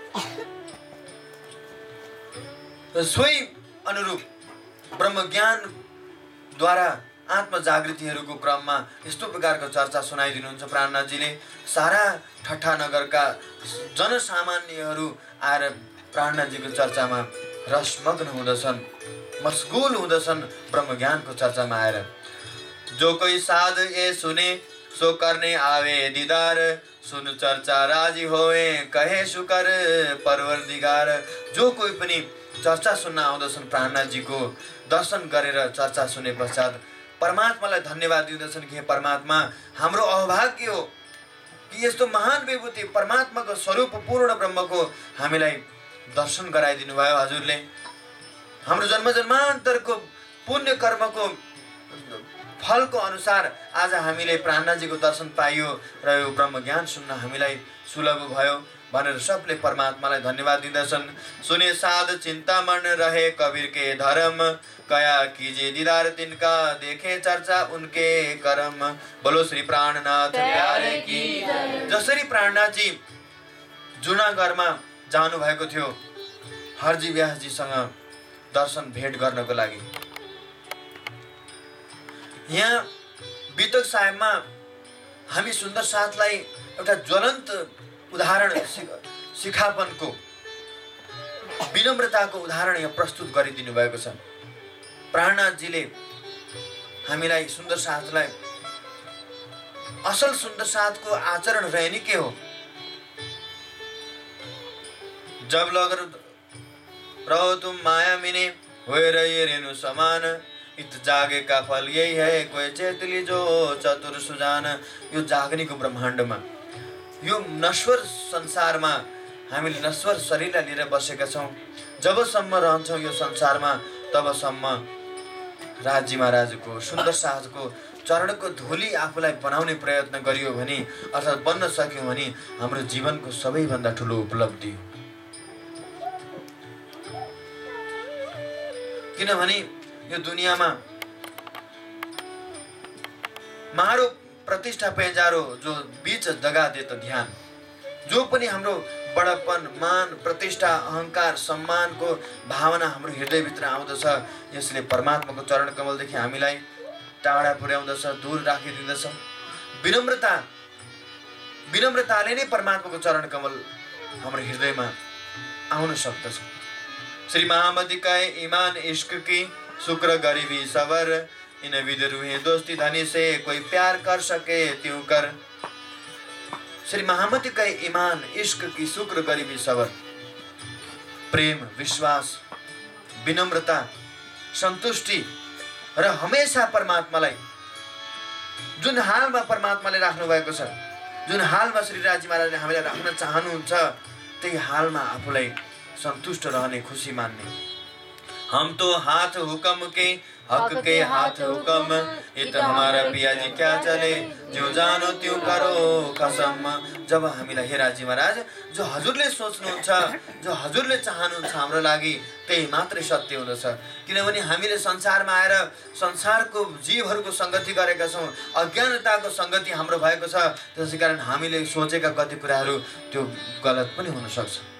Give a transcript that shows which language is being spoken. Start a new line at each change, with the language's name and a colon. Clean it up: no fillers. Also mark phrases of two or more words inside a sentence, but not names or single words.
Nepali: सोही अनुरूप ब्रह्म ज्ञानद्वारा आत्म जागृतिहरूको क्रममा यस्तो प्रकारको चर्चा सुनाइदिनुहुन्छ प्राणनाथजीले। सारा ठट्टा नगरका जनसामान्यहरू आएर प्राणनाथजीको चर्चामा रसमग्न हुँदछन्, मशगुल हुँदछन् ब्रह्म ज्ञानको चर्चामा आएर।
Hindi: जो कोई साध ए सुने सो करने आवे दीदार, सुन चर्चा राजी होए कहे शुकर परवरदिगार।
Nepali: जो कोही पनि चर्चा सुन्न आउँदछन् प्राणनाथजीको दर्शन गरेर चर्चा सुने पश्चात परमात्मालाई धन्यवाद दिँदछन् कि हे परमात्मा, हाम्रो अभाग्य हो कि यस्तो महान विभूति परमात्माको स्वरूप पूर्ण ब्रह्मको हामीलाई दर्शन गराइदिनु भयो हजुरले। हाम्रो जन्म जन्मान्तरको पुण्य कर्मको फलको अनुसार आज हामीले प्राणनाथजीको दर्शन पाइयो र यो ब्रह्म ज्ञान सुन्न हामीलाई सुलभ भयो भनेर सबले परमात्मालाई धन्यवाद दिँदछन्।
Hindi: सुने साध चिन्तामण रहे कबीर के धर्म, कया कीजिए दीदार तिनका देखे चर्चा उनके करम। बोलो श्री प्राणनाथ प्यारे की।
Nepali: जसरी प्राणनाथजी जुनागढमा जानु भएको थियो हरजी व्यासजीसँग दर्शन भेट गर्नको लागि, यहाँ बितक साहेबमा हामी सुन्दर साथलाई एउटा ज्वलन्त उदाहरण सिखापनको विनम्रताको उदाहरण यहाँ प्रस्तुत गरिदिनु भएको छ। प्राणनाथजीले हामीलाई सुन्दर साथलाई असल सुन्दर साथको आचरण रहे नि के हो।
Hindi: जब लगर रहो तुम माया मिने होए रहिए रेणु समान, इत जागे का फल यही है कोई चेतली जो चतुर सुजान।
Nepali: यो जागनीको ब्रह्माण्डमा यो नश्वर संसारमा हामीले नश्वर शरीरलाई लिएर बसेका छौँ। जबसम्म रहन्छौँ यो संसारमा तबसम्म राजी महाराजको सुन्दर साथको चरणको धुली आफूलाई बनाउने प्रयत्न गरियो भने अर्थात् बन्न सक्यौँ भने हाम्रो जीवनको सबैभन्दा ठुलो उपलब्धि हो। किनभने यो दुनियाँमा
Hindi: मारो प्रतिष्ठा पेजारो जो बीच जगा दे त ध्यान।
Nepali: जो पनि हाम्रो बडप्पन मान प्रतिष्ठा अहंकार सम्मानको भावना हाम्रो हृदयभित्र आउँदछ यसले परमात्माको चरण कमलदेखि हामीलाई टाढा पुर्याउँदछ, दूर राखिदिँदछ। विनम्रताले नै परमात्माको चरण कमल हाम्रो हृदयमा आउन सक्दछ।
Hindi: श्री महामती कहे ईमान इश्क की शुक्र गरीबी सबर, इन विद रूहे दोस्ती धनी से कोई प्यार कर सके त्यों कर। श्री महामती कहे ईमान इश्क की शुक्र गरीबी सबर,
Nepali: प्रेम विश्वास विनम्रता सन्तुष्टि र हमेशा परमात्मालाई जुन हालमा परमात्माले राख्नु भएको छ, जुन हालमा श्री राजी महाराजले हामीलाई राख्न चाहनुहुन्छ त्यही हालमा आफूलाई संतुष्ट रहने खुशी मान्ने।
Hindi: हम तो हाथ हुक्म के हक के हाथ हुक्म, इत हमारा पिया जी क्या चले जो जानो त्यों करो कसम।
Nepali: जब हामीलाई हे राजी महाराज जो हजुरले सोच्नुहुन्छ जो हजुरले चाहनुहुन्छ हाम्रो लागि त्यही मात्रै सत्य हुँदछ। किनभने हामीले संसारमा आएर संसारको जीवहरूको संगति गरेका छौँ, अज्ञानताको संगति हाम्रो भएको छ। त्यसै कारण हामीले सोचेका कति कुराहरू त्यो गलत पनि हुन सक्छ।